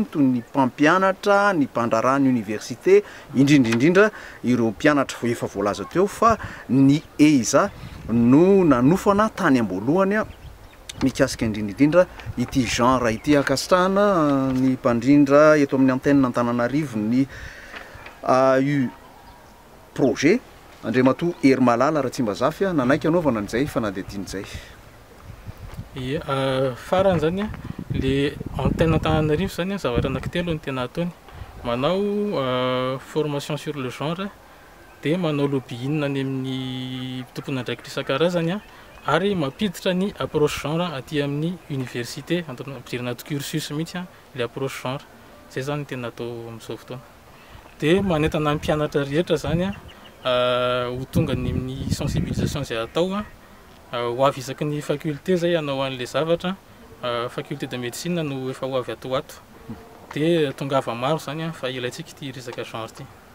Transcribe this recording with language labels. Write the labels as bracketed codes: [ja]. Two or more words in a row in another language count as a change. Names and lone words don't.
[mg] toy ny mpampianatra ny mpandrarany université indrindrindrindra ireo mpianatra efa voalaza teo fa ny EISA no nanofana tany am-boalohany mikasika indrindrindrindra ity genre ity akasitrahana ny mpandrindra eto amin'ny antenne Antananarivo ny AU projet Andriamatoa Hery Malala raha tsy mba zafy nanaiky anaovana an'izay fanadihadian'izay. Ie, farany zany le antenne Antananarivo zany zavatra anankitelo no tena ataony. [fr] Manao formation sur le genre, [mg] dia manao lobbying any amin'ny tompon'andraikitra isan-karazany ary mampiditra ny [fr] approche genre [mg] aty amin'ny université, ampidirana anaty cursus mihitsy le [fr] approche genre. [mg] Zay zany tena atao amin'izao fotoana. Dia manentana ny mpianatra rehetra zany ho tonga ny amin'ny sensibilisation izay atao ho avy isaky ny faculté zay hanao an'ilay zavatra. [fr] Faculté de médecine [mg] no efa ho avy atoato, dia tongava maro zany fa ilaintsika ity resaka genre ity.